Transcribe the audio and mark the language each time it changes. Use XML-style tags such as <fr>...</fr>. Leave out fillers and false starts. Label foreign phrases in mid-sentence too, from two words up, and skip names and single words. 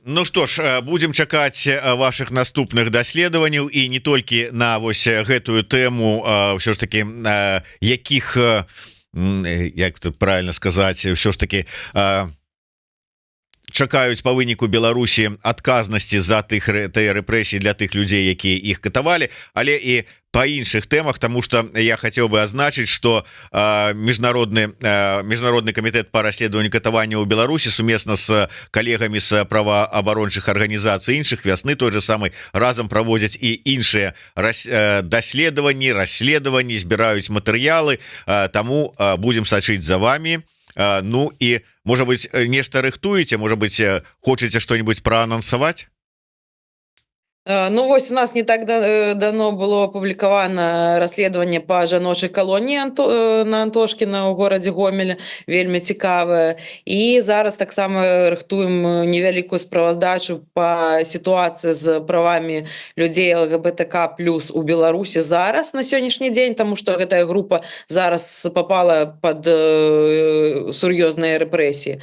<be>Ну што ж, будзем чакаць ваших наступных даследаванняў і не толькі на вось гэтую тэму, ўсё ж такі якіх, як тут правильно сказаць, ўсё ж такі чакаюць па выніку Беларусі адказнасці за тыя рэпрэсіі для тых людзей, якія іх катавалі, але і по іншых тэмах,</be> <ru>тому что я хотел бы</ru> <be>азначыць, что міжнародны камітэт по расследаванню катавання ў Беларусі сумесна с калегамі з праваабарончых арганізацый іншых вясны той же самый разам праводзяць і іншыя даследаванні, збіраюць матэрыялы, таму будем сачыць за вами. Ну і можа быть нешта рыхтуеце, можа быть хочаце что-нибудь праанансаваць? Ну вось у нас не так давно было апублікавана расследаванне па жаночай калоніі на Антошкіна ў горадзе Гомеле, вельмі цікавае. І зараз таксама рыхтуем невялікую справаздачу па сітуацыі з правамі людзей ЛГБТК+ у Беларусі зараз на сённяшні дзень, таму што гэтая група зараз попала пад сур'ёзныя рэпрэсіі.</be>